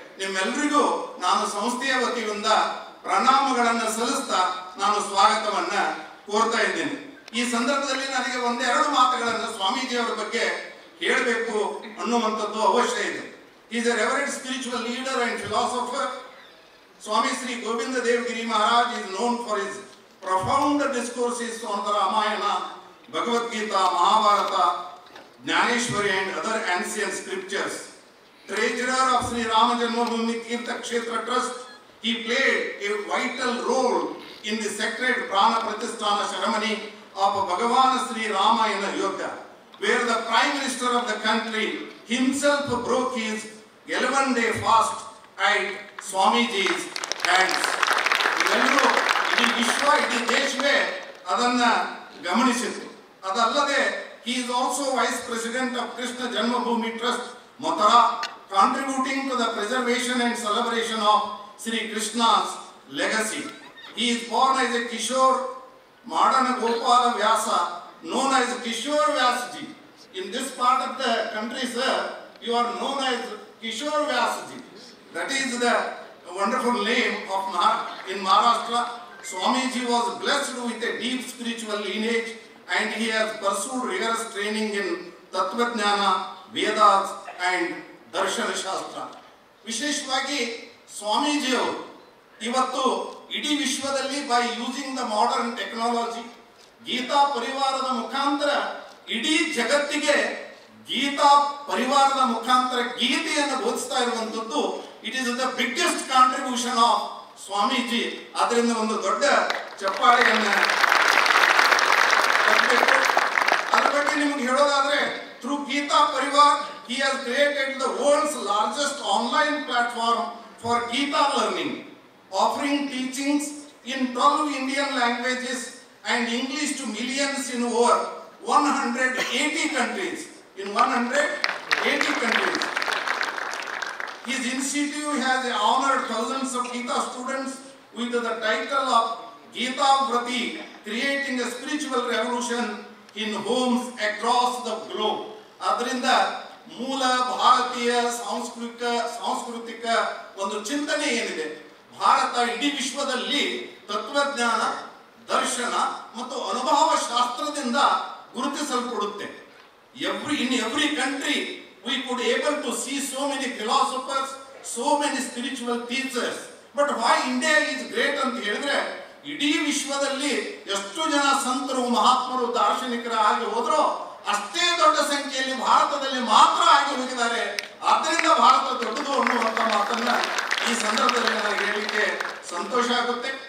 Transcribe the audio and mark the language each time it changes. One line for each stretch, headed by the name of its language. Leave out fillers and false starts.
Kannada: ನಿಮ್ಮೆಲ್ಲರಿಗೂ ನಾನು ಸಂಸ್ಥೆಯ ವತಿಯಿಂದ ಪ್ರಣಾಮಗಳನ್ನು ಸಲ್ಲಿಸ್ತಾ ನಾನು ಸ್ವಾಗತವನ್ನ ಕೋರ್ತಾ ಇದ್ದೇನೆ. ಈ ಸಂದರ್ಭದಲ್ಲಿ ನನಗೆ ಒಂದೆರಡು ಮಾತುಗಳನ್ನು ಸ್ವಾಮೀಜಿ ಅವರ ಬಗ್ಗೆ ಹೇಳಬೇಕು ಅನ್ನುವಂಥದ್ದು ಅವಶ್ಯ ಇದೆ.
English: Is a reverent spiritual leader and philosopher. Swami Sri Govinda Devgiri Maharaj is known for his profound discourses on the Ramayana, Bhagavad Gita, Mahabharata, Jnaneshwari and other ancient scriptures. Treasurer of Sri Rama Janmabhoomi Tirtha Kshetra Trust, he played a vital role in the sacred Prana Pratisthana ceremony of Bhagavan Sri Rama in Ayodhya, where the Prime Minister of the country himself broke his 11-day fast at Swamiji's hands.
Kannada: ಇವೆಲ್ಲರೂ ಇಡೀ ವಿಶ್ವ, ಇಡೀ ದೇಶವೇ ಅದನ್ನ ಗಮನಿಸಿತು. ಅದಲ್ಲದೆ
English: he is also Vice President of Krishna Janmabhoomi Trust, Mathura, contributing to the preservation and celebration of Sri Krishna's legacy. He is born as a Kishore Madana Gopala Vyasa, known as Kishore Vyasaji. In this part of the country, sir, you are known as Kishore Vyasaji. That is the wonderful name of in Maharashtra. Swamiji was blessed with a deep spiritual lineage, and he has pursued rigorous training in Tattvajnana, Vedas and Darshana Shastra.
Kannada: ವಿಶೇಷವಾಗಿ ಸ್ವಾಮೀಜಿಯವರು ಇವತ್ತು ಇಡೀ ವಿಶ್ವದಲ್ಲಿ
English: by using the modern technology
Kannada: Geetha ಪರಿವಾರದ ಮುಖಾಂತರ ಇಡೀ ಜಗತ್ತಿಗೆ ಗೀತಾ ಪರಿವಾರದ ಮುಖಾಂತರ ಗೀತೆಯನ್ನು ಬೋಧಿಸ್ತಾ ಇರುವಂತದ್ದು
English: It is the biggest contribution of Swamiji.
Kannada: ಅದರಿಂದ ಒಂದು ದೊಡ್ಡ ಚಪ್ಪಾಳೆಯನ್ನು ತಟ್ಟಬೇಕು. ಅದರ ಬಗ್ಗೆ ನಿಮಗೆ ಹೇಳೋದಾದ್ರೆ
English: through Gita Parivar he has created the world's largest online platform for Gita learning, offering teachings in 12 Indian languages and English to millions in over 180 countries. In 180 countries. His institute has honored thousands of Gita students with the title of Gita Vrati, creating a spiritual revolution in homes across the globe.
Kannada: ಅದರಿಂದ ಮೂಲ ಭಾರತೀಯ ಸಾಂಸ್ಕೃತಿಕ ಒಂದು ಚಿಂತನೆ ಏನಿದೆ, ಭಾರತ ಇಡೀ ವಿಶ್ವದಲ್ಲಿ ತತ್ವಜ್ಞಾನ, ದರ್ಶನ ಮತ್ತು ಅನುಭವ ಶಾಸ್ತ್ರದಿಂದ ಗುರುತಿಸಲ್ಪಡುತ್ತೆ.
English: In every country we could able to see so many philosophers, so many spiritual teachers. But why India is great
Kannada: ಅಂತ ಹೇಳಿದ್ರೆ, ಇಡೀ ವಿಶ್ವದಲ್ಲಿ ಎಷ್ಟು ಜನ ಸಂತರು, ಮಹಾತ್ಮರು, ದಾರ್ಶನಿಕರು ಆಗಿ ಹೋದ್ರೋ ಅಷ್ಟೇ ದೊಡ್ಡ ಸಂಖ್ಯೆಯಲ್ಲಿ ಭಾರತದಲ್ಲಿ ಮಾತ್ರ ಆಗಿ ಹೋಗಿದ್ದಾರೆ. ಆದ್ದರಿಂದ ಭಾರತ ದೊಡ್ಡದು ಅನ್ನುವಂಥ ಮಾತನ್ನ ಈ ಸಂದರ್ಭದಲ್ಲಿ ನನಗೆ ಹೇಳಲಿಕ್ಕೆ ಸಂತೋಷ ಆಗುತ್ತೆ.